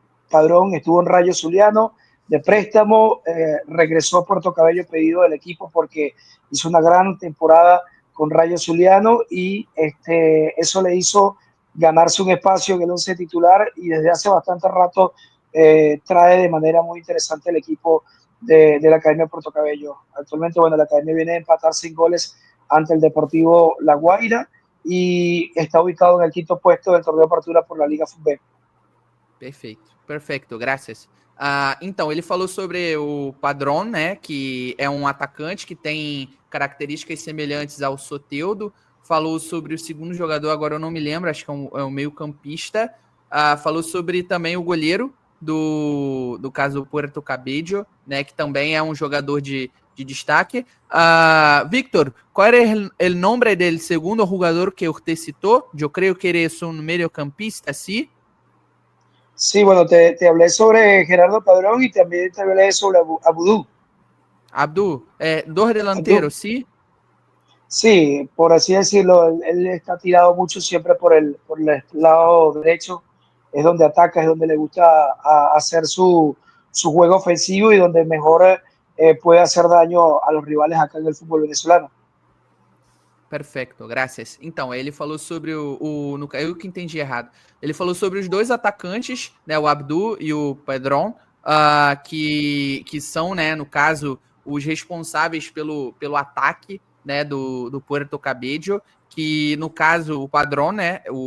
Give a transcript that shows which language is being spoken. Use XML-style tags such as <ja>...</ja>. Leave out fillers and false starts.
<es>Padrón estuvo en Rayo Zuliano de préstamo, regresó a Puerto Cabello pedido del equipo porque hizo una gran temporada con Rayo Zuliano y eso le hizo ganarse un espacio en el 11 titular y desde hace bastante rato trae de manera muy interesante el equipo de la Academia de Puerto Cabello. Actualmente, bueno, la Academia viene a empatar 5 goles ante el Deportivo La Guaira y está ubicado en el quinto puesto del torneo de apertura por la Liga Fútbol.</es> <pt>Perfeito, graças. Então, ele falou sobre o Padrón, né, que é um atacante que tem características semelhantes ao Soteldo. Falou sobre o segundo jogador, agora eu não me lembro, acho que é um meio-campista. Falou sobre também o goleiro do caso do Puerto Cabello, né, que também é um jogador de destaque. Víctor, qual era o nome do segundo jogador que você citou? Eu creio que ele é um meio-campista, ¿sí?</pt> <es>Sí, bueno, te hablé sobre Gerardo Padrón y también te hablé sobre Abudú. Abdú, dos delanteros, ¿sí? Sí, por así decirlo, él está tirado mucho siempre por el lado derecho, es donde ataca, es donde le gusta hacer su juego ofensivo y donde mejor puede hacer daño a los rivales acá en el fútbol venezolano.</es> <pt>Perfeito, graças. Então, ele falou sobre eu que entendi errado. Ele falou sobre os dois atacantes, né, o Abdú e o Padrón, que são, né, no caso, os responsáveis pelo ataque, né, do Puerto Cabello, que no caso o Padrón, né,</pt>